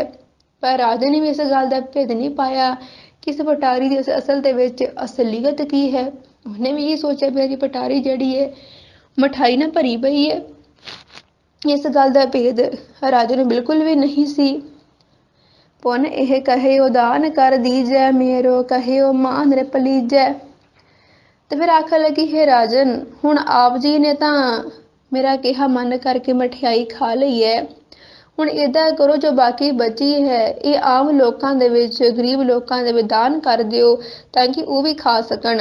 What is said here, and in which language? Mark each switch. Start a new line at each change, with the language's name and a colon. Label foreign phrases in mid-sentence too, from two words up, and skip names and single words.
Punjabi: ਪਰ ਰਾਜੇ ਨੇ ਵੀ ਇਸ ਗੱਲ ਦਾ ਭੇਦ ਨਹੀਂ ਪਾਇਆ ਕਿ ਇਸ ਪਟਾਰੀ ਦੀ ਅਸਲ ਦੇ ਵਿੱਚ ਅਸਲੀਅਤ ਕੀ ਹੈ। ਉਹਨੇ ਵੀ ਇਹ ਸੋਚਿਆ ਮੇਰੀ ਪਟਾਰੀ ਜਿਹੜੀ ਹੈ ਮਠਾਈ ਨਾਲ ਭਰੀ ਪਈ ਹੈ। ਇਸ ਗੱਲ ਦਾ ਭੇਦ ਰਾਜੇ ਨੂੰ ਬਿਲਕੁਲ ਵੀ ਨਹੀਂ ਸੀ।
Braj: पुन एह कहियो दान कर दीजै, मेरो कहियो मान रिप लीजै।
Punjabi: ਤੋ ਫਿਰ ਆਖਣ ਲੱਗੀ, ਹੇ ਰਾਜਨ, ਹੁਣ ਆਪ ਜੀ ਨੇ ਤਾਂ ਮੇਰਾ ਕਹਾ ਮੰਨ ਕਰਕੇ ਮਠਿਆਈ ਖਾ ਲਈ ਹੈ, ਹੁਣ ਇੱਦਾਂ ਕਰੋ ਜੋ ਬਾਕੀ ਬਚੀ ਹੈ ਯੇ ਆਮ ਲੋਕਾਂ ਦੇ ਵਿਚ, ਗਰੀਬ ਲੋਕਾਂ ਦੇ ਵਿਚ ਦਾਨ ਕਰ ਦਿਓ ਤਾਕਿ ਵੋ ਭੀ ਖਾ ਸਕਣ।